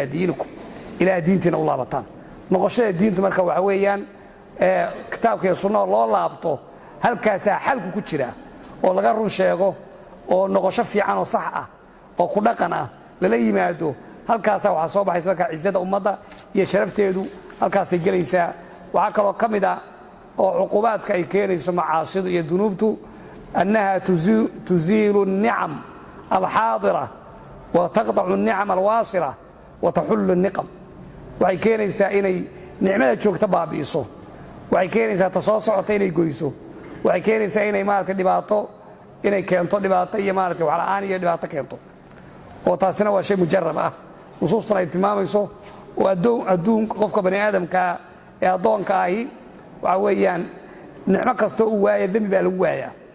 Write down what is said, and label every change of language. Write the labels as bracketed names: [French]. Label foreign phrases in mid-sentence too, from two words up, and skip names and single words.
[Somali] diinikum ila diintiina u laabataan noqoshada diintu marka waxa weeyaan kitaabka iyo sunnada loo laabto halkaas xalku ku jira oo laga run sheego oo noqosho fiican oo sax ah oo ku dhaqan ah lala yimaado halkaas waxa soo baxaysa marka cizada ummadda iyo sharafteedu halkaas ay galaysaa waxa kale oo kamid ah oo cuqubaadka ay keenayso macaasidu iyo dunuubtu annaha [Arabic] تزيل النعم الحاضرة وتقطع النعم الواصلة وتحل النقم [Somali] waxay keenaysaa inay nicmada joogta baabi'iso waxay keenaysaa tasoo socota inay goyso waxay keenaysaa inay maaragtay dhibaato inay keento dhibaato iyo maaragtay wax la'aan iyo dhibaato keento oo taasina waa shay mujarrab ah nusuustuna ay tilmaamayso oo adduun qofka bani aadamka ee adoonka ahi waxa weeyaan nicmo kasta uu waayo dambi baa lagu waayaa